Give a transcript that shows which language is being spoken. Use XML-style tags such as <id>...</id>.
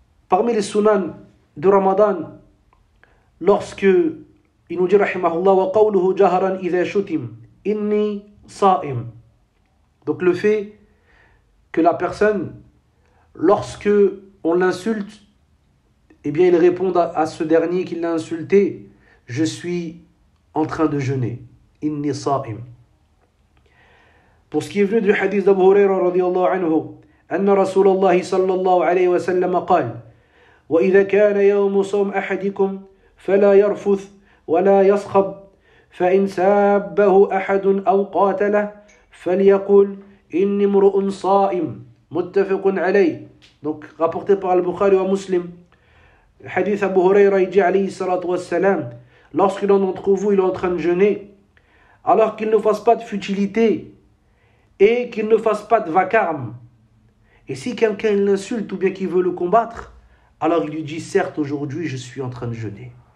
<fr>Parmi les sunan de Ramadan, lorsque il nous dit rahimahullah</fr> <ar>wa qawluhu jaharan idha shutim inni sa'im.</ar> <fr>Donc le fait que la personne, lorsque on l'insulte, eh bien il répond à ce dernier qui l'a insulté, je suis en train de jeûner.</fr> <ar>Inni sa'im.</ar> <fr>Pour ce qui est venu du hadith d'Abu Hurayra</fr> <ar>radiyallahu anhu, أن رسول الله صلى الله عليه وسلم قال وإذا كان يوم صوم أحدكم فلا يرفث ولا يصخب فإن سابه أحد أو قاتله فليقل إني امرؤ صائم متفق عليه.</ar> <fr>Donc rapporté par Al-Bukhari ou Muslim, le hadith Abu Hurayra, il dit alayhi salatu wassalam, lorsque l'un d'entre vous il est en train de jeûner, alors qu'il ne fasse pas de futilité et qu'il ne fasse pas de vacarme. Et si quelqu'un l'insulte ou bien qu'il veut le combattre, alors il lui dit, certes aujourd'hui je suis en train de jeûner.</fr>